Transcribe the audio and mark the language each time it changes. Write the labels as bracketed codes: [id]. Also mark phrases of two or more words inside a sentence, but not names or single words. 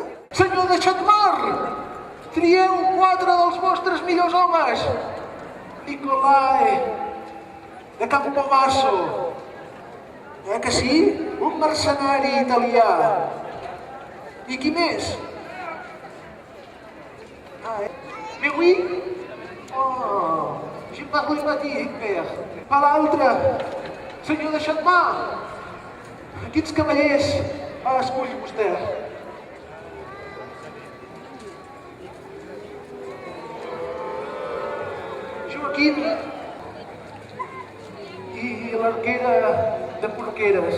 [ca] Senyor de Xatmar, trieu 4 dels vostres millors homes. Nicolai, de Campobasso. Que sí? Un mercenari italià. I qui més? [fr] Mais oui? Oh, j'ai parlé matic, père. [ca] Per l'altre, senyor de Xatmar, quins cavallers escolli vostè? Joaquim i l'arquera de Porqueres.